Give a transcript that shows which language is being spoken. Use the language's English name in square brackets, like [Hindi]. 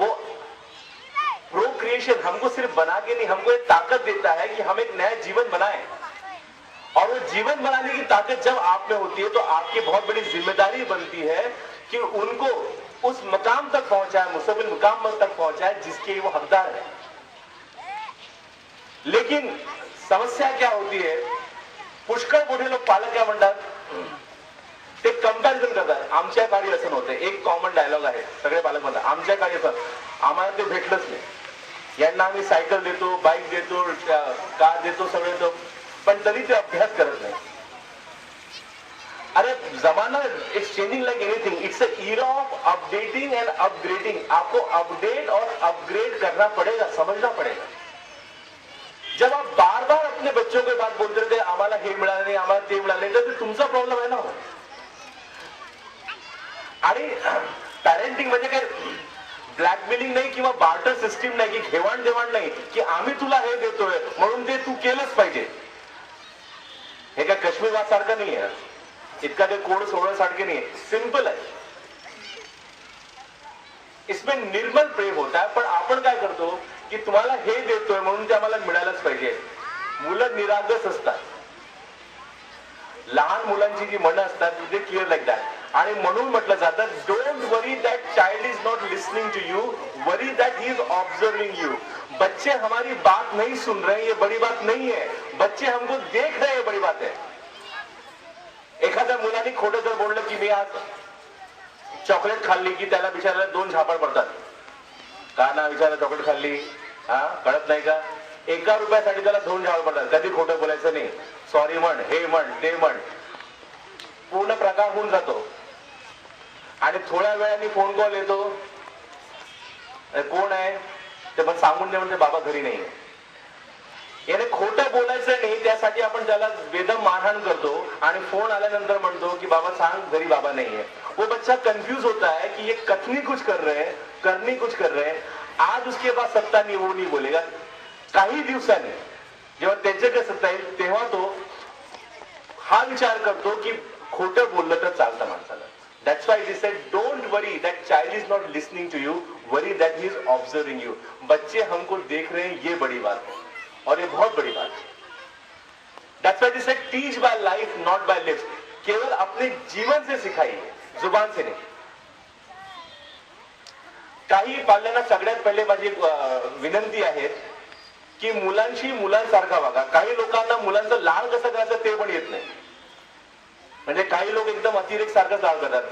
[Hindi] वो प्रोक्रिएशन हमको सिर्फ बना के नहीं, हमको एक ताकत देता है कि हम एक नया जीवन बनाएं। और वो जीवन बनाने की ताकत जब आप में होती है तो आपकी बहुत बड़ी जिम्मेदारी बनती है कि उनको उस मकाम तक पहुंचाए, मुस्तकिल मुकाम तक पहुंचाए जिसके वो हकदार है। लेकिन समस्या क्या होती है, [Marathi] पुष्कळ मोठे लोक पालक काय म्हणतात, ते कंपॅरिझन करतात। आमच्या काळी असं नव्हतं। एक कॉमन डायलॉग आहे, सगळे पालक म्हणतात आमच्या काळी असं, आम्हाला ते भेटलंच नाही। यांना आम्ही सायकल देतो, बाईक देतो, कार देतो, सगळे देतो, पण तरी ते अभ्यास करत नाही। [English] अरे जमाना it's changing like anything, it's a era of updating and upgrading. [Hindi] आपको अपडेट और अपग्रेड करना पड़ेगा, समझना पड़ेगा। जब आप बार बार अपने बच्चों के बात बोलते रहते [Marathi] आम्हाला हे मिळालं नाही, आम्हाला ते मिळालं नाही, तर तुमचा प्रॉब्लेम आहे ना। आणि पॅरेंटिंग म्हणजे काय ब्लॅकमेलिंग नाही किंवा बार्टर सिस्टीम नाही, की घेवाण देवाण नाही, की आम्ही तुला हे देतोय म्हणून ते तू केलंच पाहिजे। हे काय काश्मीर वाद सारखं नाही आहे, इतका काही कोड सोडण्यासारखे नाही, सिंपल आहे। [Hindi] इसमें निर्मल प्रेम होता है, [Marathi] पण आपण काय करतो की तुम्हाला हे देतोय म्हणून ते आम्हाला मिळालंच पाहिजे। मुलं निरागस असतात, लहान मुलांची जी मनं असतात ते [English] Clear like that. [Marathi] आणि म्हणून म्हटलं जातं [English] Don't worry that child is not listening to you, worry that he is observing you. [Hindi] बच्चे हमारी बात नहीं सुन रहे, ये बड़ी बात नहीं है, बच्चे हमको देख रहे हैं, बड़ी बात है। [Marathi] एखाद्या मुलाने खोटं जर बोललं की मी आज चॉकलेट खाल्ली की त्याला बिचारायला 2 झापड पडतात। का ना विचारलं चॉकलेट खाल्ली, हा कळत नाही का? 1 रुपयासाठी त्याला 2 झापड पडतात। कधी खोटं बोलायचं नाही, सॉरी म्हण, हे म्हण, ते म्हण, पूर्ण प्रकार होऊन जातो। आणि थोड्या वेळाने फोन कॉल येतो, कोण आहे ते पण सांगून दे म्हणजे बाबा घरी नाही। याने खोटं बोलायचं नाही, त्यासाठी आपण त्याला बेदम मारहाण करतो आणि फोन आल्यानंतर म्हणतो की बाबा सांग घरी बाबा [Hindi] नहीं है। वो बच्चा कंफ्यूज होता है कि ये कथनी कुछ कर रहे हैं, करनी कुछ कर रहे हैं। आज उसके पास सत्ता नहीं, वो नहीं बोलेगा। [Marathi] काही दिवसांनी जेव्हा त्याच्याकडे सत्ता येईल तेव्हा तो हा विचार करतो की खोटं बोललं तर चालतं माणसाला। [English] That's why it is said don't worry that child is not listening to you, worry that he is observing you। [Hindi] बच्चे हमको देख रहे हैं, ये बड़ी बात है और ये बहुत बड़ी बात है। [English] That's why it is said teach by life not by lips। [Hindi] केवल अपने जीवन से सिखाइए, जुबान से नहीं। [Marathi] काही पाल्यांना सगळ्यात पहिले माझी विनंती आहे की मुलांशी मुलांसारखा वागा। काही लोकांना मुलांचं लाड कसं करायचं ते पण येत नाही। म्हणजे काही लोक एकदम अतिरेक सारखं लाड करतात।